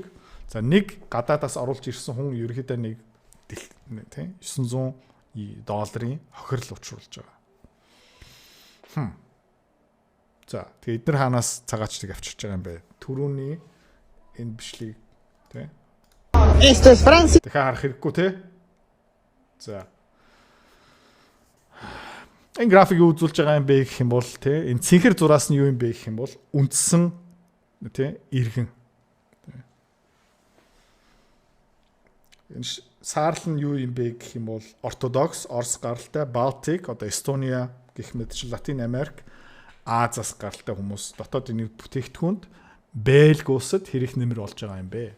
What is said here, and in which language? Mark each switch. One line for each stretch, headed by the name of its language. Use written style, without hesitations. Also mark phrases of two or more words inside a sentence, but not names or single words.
Mongolian: За нэг гадаадаас оруулж ирсэн хүн ерөөхдөө нэг тий 900 долларын хохирол учруулж байгаа. За тэгээ эдгээр хаанаас цагаачдыг авчирч байгаа юм бэ? Түрүүний энэ бичлэг тий.
Spanish: Esto es Francia.
Mongolian: Тэгэхээр харах хэрэггүй тий. За. Энэ график юу үзүүлж байгаа юм бэ гэх юм бол тий энэ цэнхэр зураас нь юу юм бэ гэх юм бол үндсэн тий иргэн. Энэ саарл нь юу юм бэ гэх юм бол ортодокс, Орос гаралтай, Балтик, одоо Эстония гэх мэтчил Латин Америк, Азиас гаралтай хүмүүс дотоодын нэг бүтээгдэхүүнд Бельги улсад хэрэг нэмэр болж байгаа юм бэ.